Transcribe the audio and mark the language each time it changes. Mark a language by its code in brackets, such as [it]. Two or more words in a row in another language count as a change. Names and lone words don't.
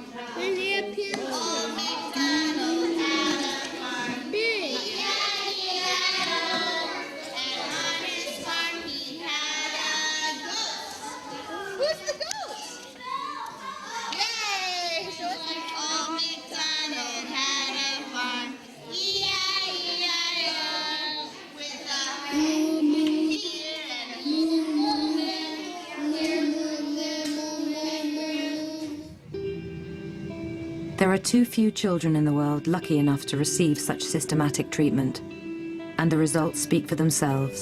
[en] Who's the goat? Yay! Old MacDonald had a farm. E-I-E-I-O. With a moo here and a moo there. There are too few children in the world lucky enough to receive such systematic treatment, and the results speak for themselves.